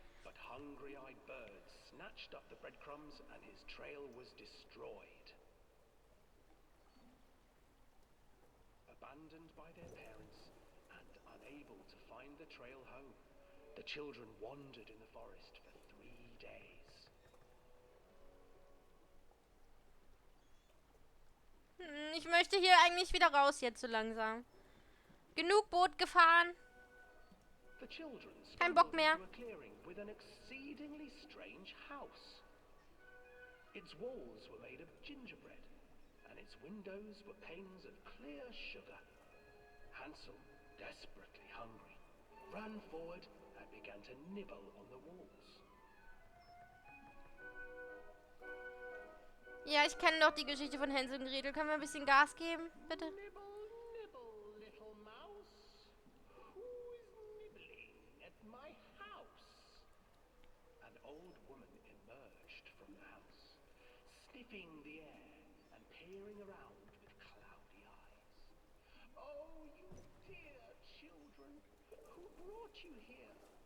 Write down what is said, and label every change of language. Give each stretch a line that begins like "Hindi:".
English: But hungry-eyed birds snatched up the breadcrumbs and his trail was destroyed. Abandoned by their parents and unable to find the trail home, the children wandered in the forest for 3 days.
German: Ich möchte hier eigentlich wieder raus jetzt so langsam. Genug Boot gefahren.
English: The children
German: Kein Bock
English: stumbled
German: mehr.
English: into a clearing with an exceedingly strange house. Its walls were made of gingerbread, and its windows were panes of clear sugar. Hansel, desperately hungry, ran forward and began to nibble on the walls.
German: Ja, ich kenne doch die Geschichte von Hänsel und Gretel. Können wir ein bisschen Gas geben, bitte?
English: Nibble, nibble, little mouse. Who's nibbling at my house? An old woman emerged from the house, sniffing the air and peering around with cloudy eyes. Oh, you dear children, who brought you here?